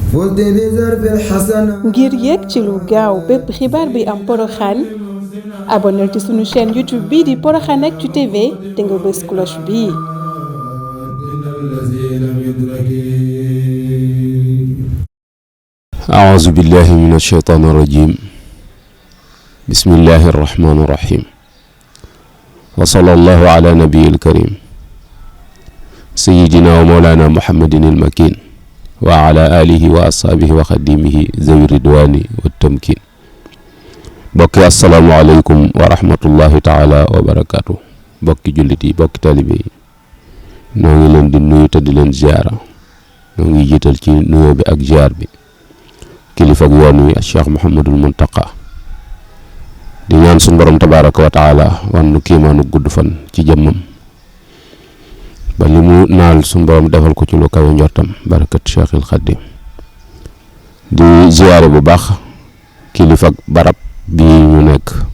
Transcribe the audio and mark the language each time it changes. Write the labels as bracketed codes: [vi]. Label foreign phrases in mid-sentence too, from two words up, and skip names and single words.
[wo] ngir yéeg ci lu gaaw bépp xibaar bi am Porokhane abonnel ci sunu chaîne YouTube bii di Porokhane Actu TV te nga bës cloche bii. [ar] أعوذ بالله من الشيطان الرجيم بسم الله الرحمن الرحيم وصلى الله على نبي الكريم سيدنا ومولانا محمد المكين وعلى آله وأصحابه وخديمه ذوي الرضوان والتمكين bokki السلام عليكم ورحمة الله تعالى وبركاته [wo] bokki jullit yi bokki taalibe yi noo ngi leen di nuyu te di leen ziyaara noo ngi jiital ci nuyoo bi ak ziyaar bi kilifa ak yoon wi Cheikh Mouhamadul Muntaqa di ñaan suñu borom [ar] تبارك وتعالى [wo] wan nu kiimaanu gudd fan ci jëmmam ba li mu naal suñu borom defal ko ci lu kawe njortam barakat Cheikhil Xaddim di ziyaare bu baax kilifa ak barab bi ñu nekk